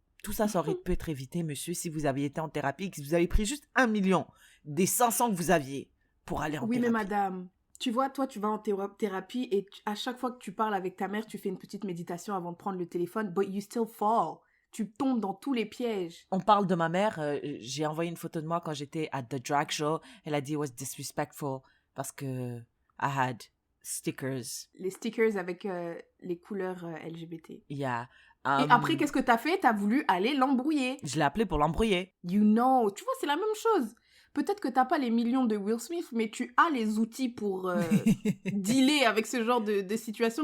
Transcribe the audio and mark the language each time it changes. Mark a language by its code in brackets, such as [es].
[fr] Tout ça, ça aurait pu être évité, monsieur, si vous aviez été en thérapie, que vous avez pris juste 1 million des 500 que vous aviez pour aller en thérapie. Oui, mais madame, tu vois, toi, tu vas en thérapie et à chaque fois que tu parles avec ta mère, tu fais une petite méditation avant de prendre le téléphone, [en] but you still fall. [fr] Tu tombes dans tous les pièges. On parle de ma mère. J'ai envoyé une photo de moi quand j'étais à The Drag Show. Elle a dit [en] it was disrespectful [fr] parce que [en] I had stickers. [fr] Les stickers avec les couleurs LGBT. [en] Yeah. [fr] Et après, qu'est-ce que t'as fait? T'as voulu aller l'embrouiller. Je l'ai appelé pour l'embrouiller. [en] You know. [fr] Tu vois, c'est la même chose. Peut-être que t'as pas les millions de Will Smith, mais tu as les outils pour dealer avec ce genre de situation.